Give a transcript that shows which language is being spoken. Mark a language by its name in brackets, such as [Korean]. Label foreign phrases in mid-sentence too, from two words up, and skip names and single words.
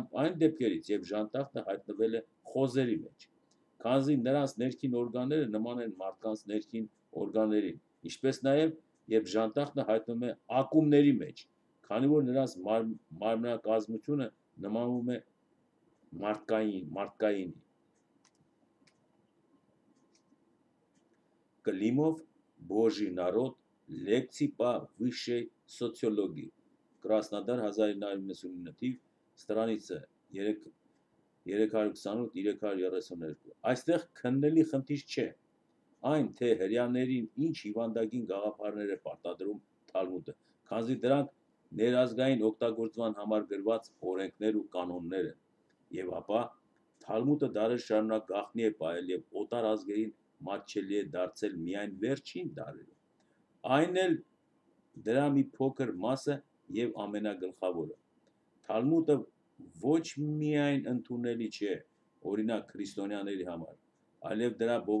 [Armenian] այն դեպքերից, երբ ժանտախտը հայտնվել է խոզերի մեջ, քանզի նրանց ներքին օրգանները նման են մարդկանց ներքին օրգաններին, ինչպես նաև երբ ժանտախտը հայտնվում է ակումբների մեջ, քանի որ նրանց մարմնակազմությունը նմանվում է մարդկայինի։ [Russian] Климов Божий народ, лекции по высшей социологии. [Armenian] Краснодар 1999 թիվ, страница 328-332։ Այստեղ քննելի խնդիր չէ, այն թե հрьяաներին ինչ հիվանդագին գաղափարներ է պարտադրում Թալմուդը, քանզի դրանք ներազգային օգտագործման համար գրված օրենքներ ու կանոններ են, եւ ապա Թալմուդը դարեր շարունակ գաղտնի է պահել եւ օտար ազգերին մատչելի է դարձել միայն վերջին դարերում։ Այն էլ դրա մի փոքր մասը եւ ամենագլխավորը։ Թալմուդը ոչ միայն ընդունելի չէ, օրինակ քրիստոնյաների համար, այլև դրա